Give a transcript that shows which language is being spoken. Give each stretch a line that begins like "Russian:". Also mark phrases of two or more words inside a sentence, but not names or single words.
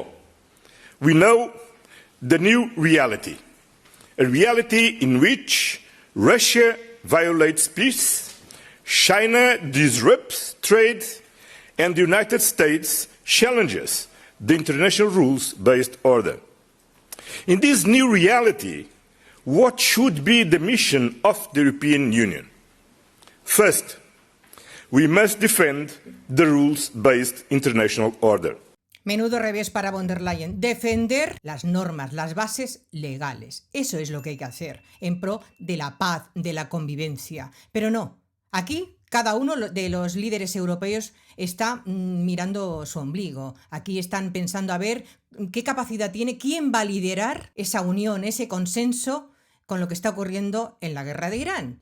English: We know the new reality, a reality in which Russia violates peace, China disrupts trade, and the United States challenges the international rules-based order. In this new reality, what should be the mission of the European Union? First, we must defend the rules-based international order.
Spanish: Menudo revés para von der Leyen. Defender las normas, las bases legales. Eso es lo que hay que hacer en pro de la paz, de la convivencia. Pero no, aquí cada uno de los líderes europeos está mirando su ombligo. Aquí están pensando a ver qué capacidad tiene, quién va a liderar esa unión, ese consenso con lo que está ocurriendo en la guerra de Irán.